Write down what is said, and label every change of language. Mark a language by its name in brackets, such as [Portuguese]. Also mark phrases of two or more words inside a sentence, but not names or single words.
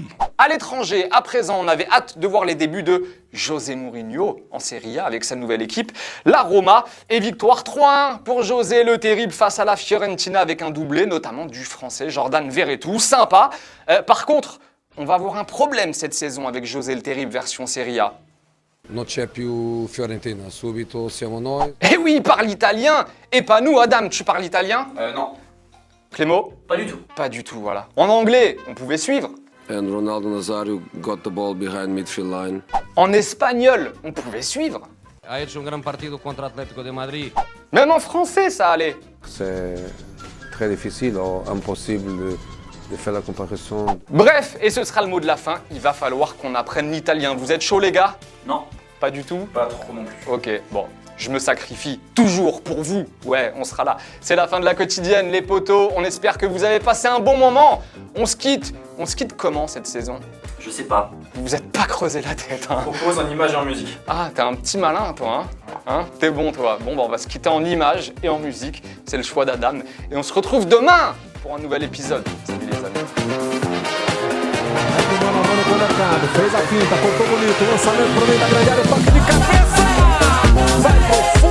[French] À l'étranger, à présent, on avait hâte de voir les débuts de José Mourinho en Serie A avec sa nouvelle équipe, la Roma. Et victoire 3-1 pour José le Terrible face à la Fiorentina avec un doublé, notamment du français Jordan Verretou. Sympa. Par contre, on va avoir un problème cette saison avec José le Terrible version Serie A. [Italian] Non c'è più Fiorentina, subito siamo noi. [French] Eh oui, il parle italien, et pas nous. Adam, tu parles italien? Non, Clément? pas du tout. Pas du tout, voilà. En anglais, on pouvait suivre. [English] And Ronaldo Nazario got the ball behind midfield line. [French] En espagnol, on pouvait suivre. [Spanish] Ha hecho un gran partido contra Atlético de Madrid. [French] Même en français, ça allait. C'est très difficile ou impossible de faire la comparaison. Bref, et ce sera le mot de la fin, il va falloir qu'on apprenne l'italien. Vous êtes chaud les gars? Non, Pas du tout? pas trop non plus. Ok, bon, je me sacrifie toujours pour vous. Ouais, on sera là. C'est la fin de la quotidienne, les potos. On espère que vous avez passé un bon moment. On se quitte. On se quitte comment cette saison? Je sais pas. Vous vous êtes pas creusé la tête, hein? Propose en image et en musique. Ah, t'es un petit malin, toi, hein? T'es bon, toi. Bon, bah, on va se quitter en images et en musique. C'est le choix d'Adam. Et on se retrouve demain pour un nouvel épisode. Salut les amis. [Portuguese] Mano a mano com o mercado, fez a finta, cortou bonito, lançamento pro meio da grande área, toque de cabeça! Vai pro